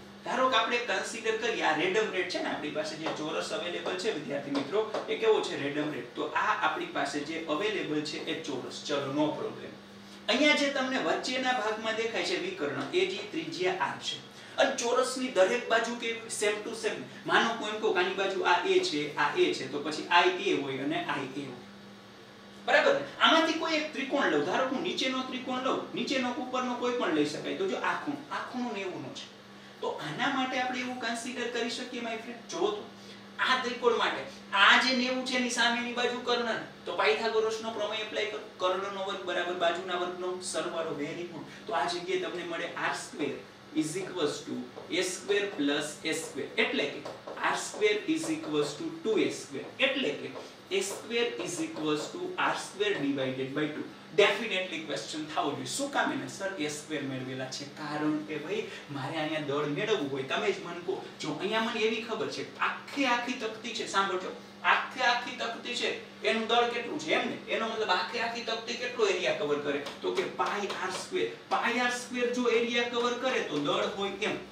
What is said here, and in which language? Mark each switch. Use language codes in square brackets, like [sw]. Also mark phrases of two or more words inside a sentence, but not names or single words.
[gu] ધારો કે આપણે કન્સિડર કરીએ આ રેડમ રેડ છે ને આપણી પાસે જે ચોરસ અવેલેબલ છે વિદ્યાર્થી મિત્રો, એ કેવો છે? રેડમ રેડ. તો આ આપણી પાસે જે અવેલેબલ છે એ ચોરસ. ચલો, [en] no problem. [gu] અહીંયા જે તમને વચ્ચેના ભાગમાં દેખાય છે વિકર્ણ, એ જે ત્રિજ્યા r છે. અને ચોરસની દરેક બાજુ કેવી? [en] same to same. [gu] માનો કોઈ એમ કહો કે આની બાજુ આ a છે, આ a છે, તો પછી i a હોય અને i a હોય. બરાબર ને? આમાંથી કોઈ એક ત્રિકોણ લઉં. ધારો હું નીચેનો ત્રિકોણ લઉં, નીચેનો ઉપરનો કોઈ પણ લઈ શકાય. તો જો આ ખૂણો 90 નો છે, તો આના માટે આપણે એવું કન્સિડર કરી શકીએ [en] my friend. [gu] જો તો આ ત્રિકોણ માટે આ જે 90 છે એની સામેની બાજુ કર્ણ, તો પાયથાગોરસનો પ્રમેય એપ્લાય કરો. કર્ણનો વર્ગ બરાબર બાજુના વર્ગનો સરવાળો. [en] very good. [gu] તો આ જગ્યાએ તમને મળે [en] r² is equals to a square plus a square. [gu] એટલે કે [en] r square is equals to 2a square. [gu] એટલે કે [en] a square is equals to r square divided by 2. definitely question [gu] થવો જોઈએ. શું કામ એને સર a square મેળવેલા છે? કારણ કે ભાઈ મારે અહીંયા દળ મેળવવું હોય. તમે જ મને કહો. જો અહીંયા મને એવી ખબર છે આખી તકતી છે. સાંભળજો, આખી તકતી છે એનું દળ કેટલું છે? એમ ને? એનો મતલબ આખી તકતી કેટલો [en] area cover [gu] કરે? તો કે [en] pi r square [gu] જો [en] area cover [gu] કરે તો દળ હોય એમ.